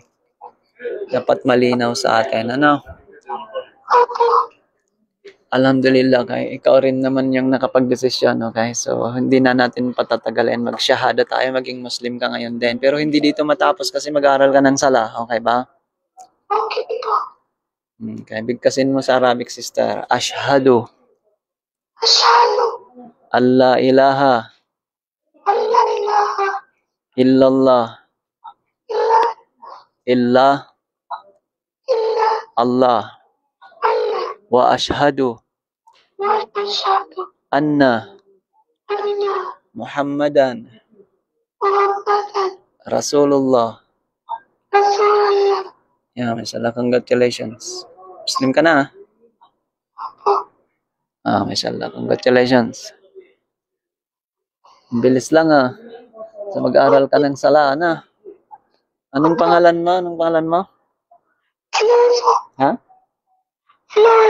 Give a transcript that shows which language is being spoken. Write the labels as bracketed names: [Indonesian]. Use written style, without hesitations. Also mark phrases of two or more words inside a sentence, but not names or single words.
[Filipino] Dapat malinaw sa atin, ano? Alhamdulillah, kay ikaw rin naman yung nakapag-desisyon, okay? So, hindi na natin patatagalin. Mag-shahada tayo, maging Muslim ka ngayon din. Pero hindi dito matapos kasi mag-aaral ka ng sala, okay ba? Okay po. Okay, bigkasin mo sa Arabic, sister. [Arabic] Ashhadu Ashhadu ألا إله أن لا إله إلا الله إلا illa Allah Allah وأشهد وأشهد anna anna Muhammadan Muhammadan Rasulullah. Rasulullah. [English] Yeah, mashallah, congratulations. [Filipino] Muslim ka na? [English] Mashallah, congratulations. [Filipino] Bilis lang So mag-aral ka ng sala na. Anong pangalan mo? Anong pangalan mo? Flor po. Ha? Flor.